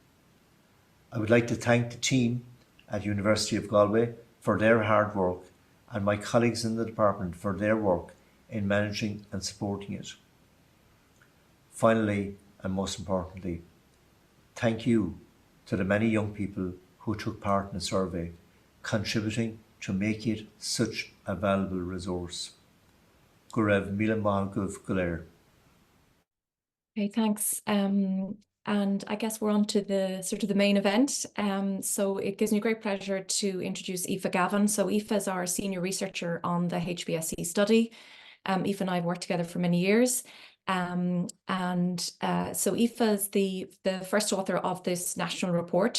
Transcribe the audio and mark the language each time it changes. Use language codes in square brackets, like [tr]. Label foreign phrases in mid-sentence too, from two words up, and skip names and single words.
[en] I would like to thank the team at University of Galway for their hard work and my colleagues in the department for their work in managing and supporting it. Finally, and most importantly, thank you to the many young people who took part in the survey, contributing to make it such a valuable resource. [ga] Go raibh míle maith agaibh go léir. [en] Okay, thanks. And I guess we're on to the sort of the main event. So it gives me great pleasure to introduce Aoife Gavin. So Aoife is our senior researcher on the HBSC study. Aoife and I have worked together for many years. So Aoife is the first author of this national report.